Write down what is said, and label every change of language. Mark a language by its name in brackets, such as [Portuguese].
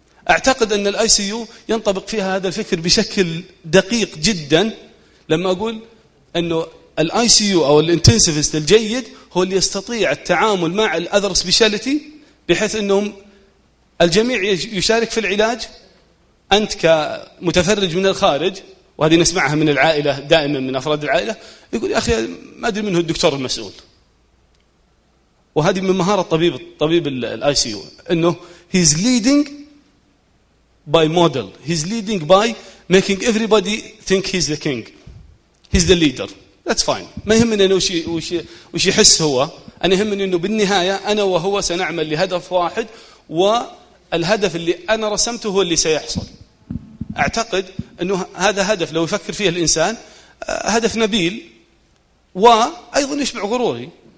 [Arabic] أعتقد أن الاي سي يو ينطبق فيها هذا الفكر بشكل دقيق جدا لما أقول أنه الاي سي يو أو الانتنسيفست الجيد هو اللي يستطيع التعامل مع الأذر سبيشاليتي بحيث أنهم الجميع يشارك في العلاج، أنت كمتفرج من الخارج، وهذه نسمعها من العائلة دائما من أفراد العائلة يقول يا أخي ما أدري من هو الدكتور المسؤول. وهذه من مهارة طبيب الاي سي يو، أنه [English] he's leading by model, he's leading by making everybody think he's the king, he's the leader. That's fine. [Arabic] ما يهمني أنه وش يحس هو، أنا يهمني أنه بالنهاية أنا وهو سنعمل لهدف واحد، والهدف اللي أنا رسمته هو اللي سيحصل. أعتقد أنه هذا هدف لو يفكر فيه الإنسان هدف نبيل وأيضا يشبع غروري.